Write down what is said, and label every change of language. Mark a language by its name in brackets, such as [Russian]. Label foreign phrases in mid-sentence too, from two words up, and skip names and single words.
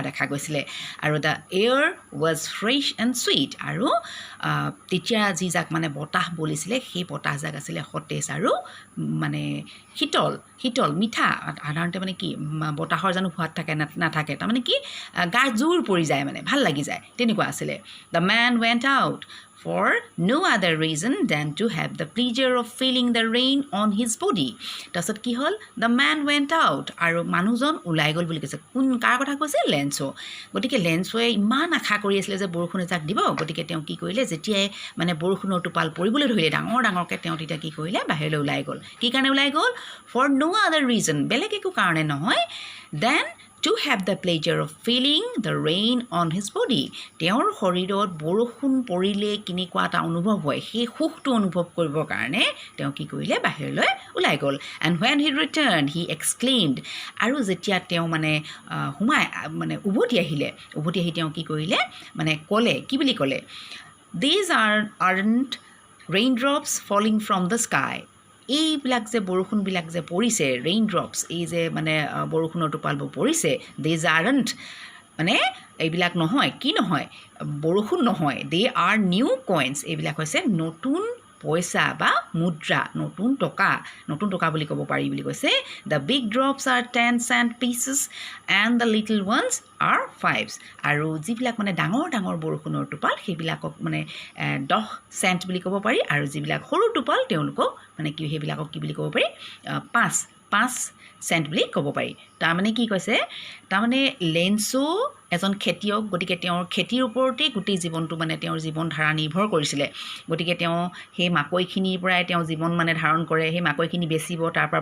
[Assamese] দেখা গৈছিলে আৰু [English] the air was fresh and sweet [Assamese] আৰু তেতিয়া যিজাক মানে বতাহ বলিছিলে সেই বতাহজাক আছিলে সতেজ আৰু মানে শীতল মিঠা সাধাৰণতে মানে কি বতাহৰ জানো সোৱাদ থাকে নাথাকে তাৰমানে কি গা জোৰ পৰি যায় মানে ভাল লাগি যায় তেনেকুৱা আছিলে [English] the man went out for no other reason than to have the pleasure of feeling the rain on his body. [Assamese] তাৰপিছত কি হ'ল [English] the man went out [Assamese] আৰু মানুহজন ওলাই গ'ল বুলি কৈছে কাৰ কথা কৈছে লেন্সো গতিকে লেন্সোৱে ইমান আশা কৰি আছিলে যে বৰষুণ এজাক দিব গতিকে তেওঁ কি কৰিলে যেতিয়াই মানে বৰষুণৰ টোপাল পৰিবলৈ ধৰিলে ডাঙৰকৈ তেওঁ তেতিয়া কি কৰিলে বাহিৰলৈ ওলাই গ'ল কি কাৰণে ওলাই গ'ল [English] for no other reason [Assamese] বেলেগ একো কাৰণে নহয় [English] then to have the pleasure of feeling the rain on his body [Assamese] তেওঁৰ শৰীৰত বৰষুণ পৰিলে কেনেকুৱা এটা অনুভৱ হয় সেই সুখটো অনুভৱ কৰিবৰ কাৰণে তেওঁ কি কৰিলে বাহিৰলৈ ওলাই গ'ল [English] and when he returned he exclaimed [Assamese] আৰু যেতিয়া তেওঁ মানে উভতি আহি তেওঁ কি কৰিলে মানে ক'লে কি বুলি ক'লে [English] these aren't raindrops falling from the sky [Assamese] এইবিলাক যে বৰষুণবিলাক যে পৰিছে ৰেইন ড্ৰপছ এই যে মানে বৰষুণৰ টোপালবোৰ পৰিছে [English] these aren't [Assamese] মানে এইবিলাক নহয় কি নহয় বৰষুণ নহয় [English] they are new coins [Assamese] এইবিলাক হৈছে নতুন পইচা বা মুদ্ৰা নতুন টকা বুলি ক'ব পাৰি বুলি কৈছে [English] the big drops are 10 cent pieces and the little ones are 5s [Assamese] আৰু যিবিলাক মানে ডাঙৰ বৰষুণৰ টোপাল সেইবিলাকক মানে 10 চেণ্ট বুলি ক'ব পাৰি আৰু যিবিলাক সৰু টোপাল তেওঁলোকক মানে কি সেইবিলাকক কি বুলি ক'ব পাৰি 5 চেণ্ট বুলি ক'ব পাৰি তাৰমানে কি কৈছে তাৰমানে লেন্সো এজন খেতিয়ক গতিকে তেওঁৰ খেতিৰ ওপৰতেই গোটেই জীৱনটো মানে তেওঁৰ জীৱন ধাৰা নিৰ্ভৰ কৰিছিলে গতিকে তেওঁ সেই মাকৈখিনিৰ পৰাই তেওঁ জীৱন মানে ধাৰণ কৰে সেই মাকৈখিনি বেচিব তাৰ পৰা